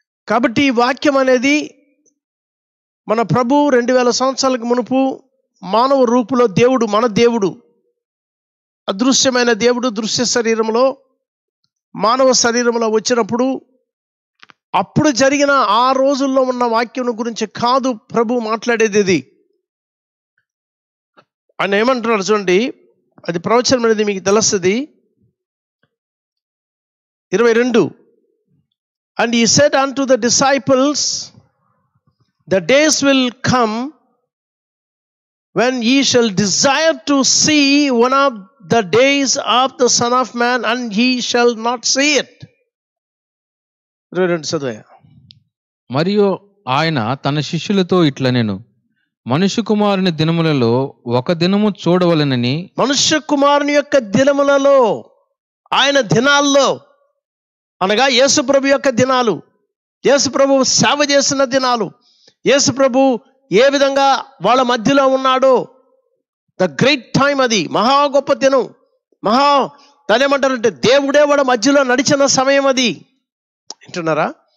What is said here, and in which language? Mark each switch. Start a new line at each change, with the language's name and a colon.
Telugu: కాబట్టి ఈ వాక్యం అనేది మన ప్రభు 2000 సంవత్సరాలకు మునుపు మానవ రూపులో దేవుడు, మన దేవుడు, అదృశ్యమైన దేవుడు దృశ్య శరీరంలో మానవ శరీరంలో వచ్చినప్పుడు అప్పుడు జరిగిన ఆ రోజుల్లో ఉన్న వాక్యం గురించి కాదు ప్రభు మాట్లాడేది. ఇది ఆయన ఏమంటున్నాడు చూడండి, అది ప్రవచనం అనేది మీకు తెలుస్తుంది.
English: 22 And he said unto the disciples, the days will come when ye shall desire to see one of the days of the Son of Man, and ye shall not see it.
Telugu: 22 చదువు. మరియు ఆయన తన శిష్యులతో ఇట్లనెను, మనుష్య కుమారుని దినములలో ఒక దినము చూడవలెనని. మనుష్య కుమారుని యొక్క దినములలో, ఆయన దినాల్లో అనగా యేసుప్రభు యొక్క దినాలు, యేసుప్రభు సేవ చేసిన దినాలు, యేసుప్రభు ఏ విధంగా వాళ్ళ మధ్యలో ఉన్నాడో,
English: the great time,
Telugu: అది మహా గొప్ప దినం, దాని ఏమంటారంటే దేవుడే వాళ్ళ మధ్యలో నడిచిన సమయం అది. వింటున్నారా?